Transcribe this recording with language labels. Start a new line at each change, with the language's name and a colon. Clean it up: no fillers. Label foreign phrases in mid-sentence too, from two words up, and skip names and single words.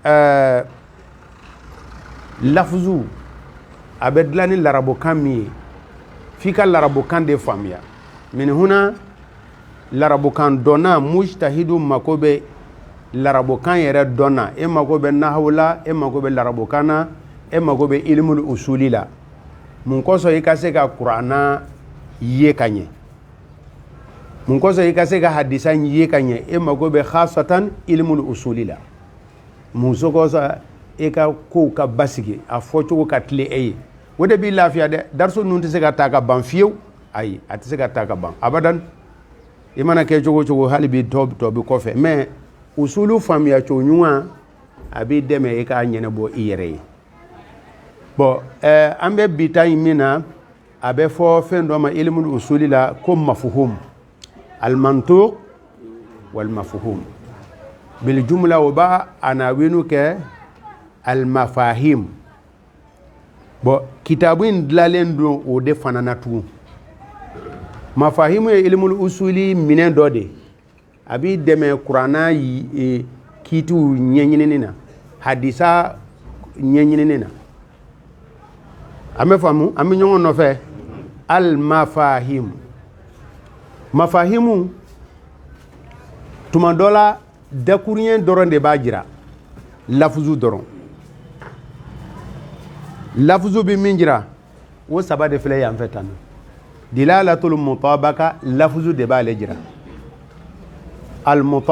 Bambara: lafzu a bɛ dilan ni larabukan min ye f'i ka larabukan de faamuya
Arabic: min huna
Bambara: larabukan dɔnna mujtahidu mako bɛ larabukan yɛrɛ dɔnna e mako bɛ nahawu la e mako bɛ larabukan na e mako bɛ
Arabic: ilmul usuli
Bambara: la mun kosɔn i ka se ka kuranna ye ka ɲɛ mun kosɔn i ka se ka hadisa ye ka ɲɛ e mako bɛ
Arabic: khasatan ilmul usuli
Bambara: la mun kosɔn e ka kow ka basigi a fɔcogo ka tile e ye o de b'i lafiya dɛ dariso ninnu tɛ se ka taa ka ban fiyewu ayi a tɛ se ka taa ka ban abadan i mana kɛ cogo cogo hali bi tɔ bɛ kɔfɛ mais usulu faamuya cogo ɲuman a b'i dɛmɛ i k'a ɲɛnabɔ i yɛrɛ ye bon an bɛ bi ta in min na a bɛ fɔ fɛn dɔ ma
Arabic: ilmul usuli
Bambara: la ko
Arabic: mafuhum al-mantuq wal mafuhum bil jumla
Bambara: o b'a anawinu kɛ al-mafahim bon kitabu in dilalen don o de fana na tugun mafahimu ye
Arabic: ilmul usuli
Bambara: minɛn dɔ de a b'i dɛmɛ kuranna kiitiw ɲɛɲinini na hadisa ɲɛɲinini na an bɛ faamu an bɛ ɲɔgɔn nɔfɛ al mafahimu tuma dɔ la dakuruɲɛ dɔrɔn de b'a jira lafzu dɔrɔn lafzu bɛ min jira o 3 de filɛ yan fɛ tan
Arabic: dilalatul mutabaka
Bambara: lafzu de b'ale jira al